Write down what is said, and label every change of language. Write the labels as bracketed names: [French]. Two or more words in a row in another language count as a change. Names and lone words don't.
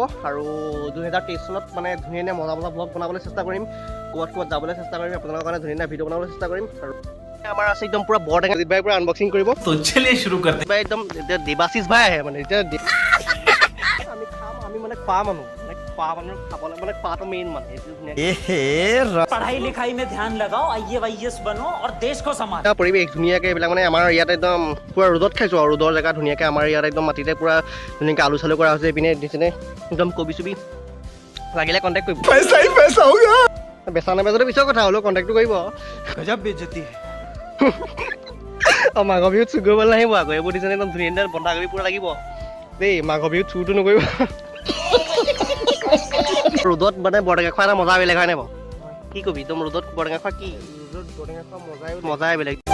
[Assamese] আৰু 2023 চনত মানে ধুনীয়া মজা ব্লগ বনাবলৈ চেষ্টা কৰিম, ক'ৰবাত যাবলৈ চেষ্টা কৰিম, আপোনালোকৰ কাৰণে ধুনীয়া ভিডিঅ' বনাবলৈ চেষ্টা কৰিম। আৰু আমাৰ আছে একদম পুৰা বৰটেঙা ভাই পুৰা আনবক্সিং কৰিব। একদম এতিয়া দেৱাশিষ ভাই আহে মানে এতিয়া আমি খাম। আমি মানে খোৱা মানুহ, খাবলৈ মানে খোৱাটো মেইন মানে। [Hindi] पढ़ाई लिखाई में ध्यान लगाओ, IAS बनो और देश को संभालो। [Assamese] পৰিৱেশ ধুনীয়াকৈ এইবিলাক মানে আমাৰ ইয়াত একদম পুৰা ৰ'দত খাইছোঁ। আৰু ৰ'দৰ জেগা ধুনীয়াকৈ আমাৰ ইয়াত একদম মাটিতে পুৰা ধুনীয়াকৈ আলু চালু কৰা হৈছে। এইপিনে দিছেনে একদম কবি চবি লাগিলে কণ্টেক্ট কৰিব। বেচা নাবেচাটো পিছৰ কথা, হ'লেও কণ্টেক্টটো কৰিব। [Hindi] गजब बेइज्जती है। [Assamese] মাঘৰ বিহুত চুৰ কৰিবলৈ নাহিব আকৌ। এইবোৰ দিছেনে একদম ধুনীয়া বন্ধাকবি পুৰা লাগিব দেই। মাঘৰ বিহুত চুৰটো নকৰিব। ৰ'দত মানে বৰটেঙা খোৱা এটা মজা বেলেগ হয় নাই বাৰু? কি কবি একদম ৰ'দত বৰটেঙা খোৱা কি মজাই বেলেগ।